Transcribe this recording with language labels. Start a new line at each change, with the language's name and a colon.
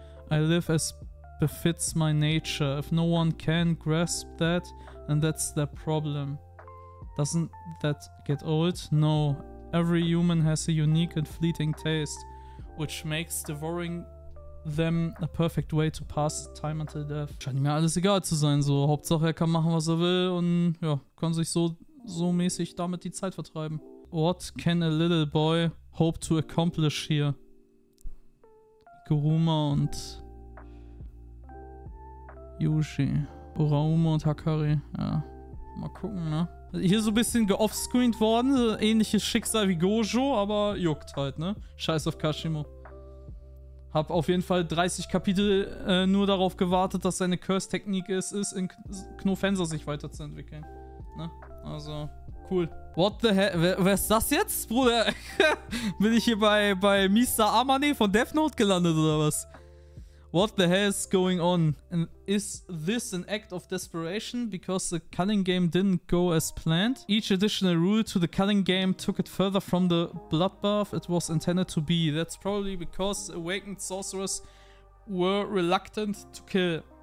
English: I live as befits my nature. If no one can grasp that, then that's their problem. Doesn't that get old? No. Every human has a unique and fleeting taste, which makes devouring them a perfect way to pass time until death.
German: Scheint mir alles egal zu sein, so. Hauptsache er kann machen, was er will und ja, kann sich so mäßig damit die Zeit vertreiben.
English: What can a little boy hope to accomplish here?
German: Kuruma und Yushi. Urauma und Hakari. Ja, mal gucken, ne? Hier so ein bisschen geoffscreened worden. So ähnliches Schicksal wie Gojo, aber juckt halt, ne? Scheiß auf Kashimo. Hab auf jeden Fall 30 Kapitel nur darauf gewartet, dass seine Curse-Technik ist in Knofenser sich weiterzuentwickeln. Ne? Also, cool.
English: What the hell?
German: Wer ist das jetzt, Bruder? Bin ich hier bei Mr. Amane von Death Note gelandet oder was?
English: What the hell is going on? And is this an act of desperation because the culling game didn't go as planned? Each additional rule to the culling game took it further from the bloodbath it was intended to be. That's probably because the awakened sorcerers were reluctant to kill.